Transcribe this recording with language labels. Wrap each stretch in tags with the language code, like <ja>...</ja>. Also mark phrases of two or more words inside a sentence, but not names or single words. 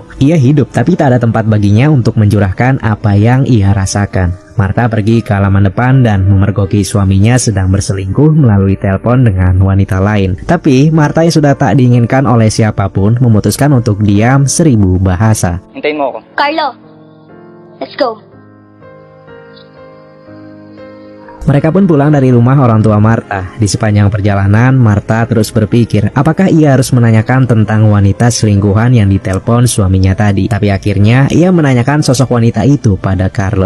<id>Ia hidup, tapi tak ada tempat baginya untuk mencurahkan apa yang ia rasakan. Martha pergi ke halaman depan dan memergoki suaminya sedang berselingkuh melalui telepon dengan wanita lain. Tapi Martha yang sudah tak diinginkan oleh siapapun memutuskan untuk diam 1000 bahasa.</id> <tl>Hintayin mo ako. Carlo,</tl> <en>let's go.</en> <id>Mereka pun pulang dari rumah orang tua Martha. Di sepanjang perjalanan, Martha terus berpikir apakah ia harus menanyakan tentang wanita selingkuhan yang ditelepon suaminya tadi. Tapi akhirnya ia menanyakan sosok wanita itu pada Carlo.</id>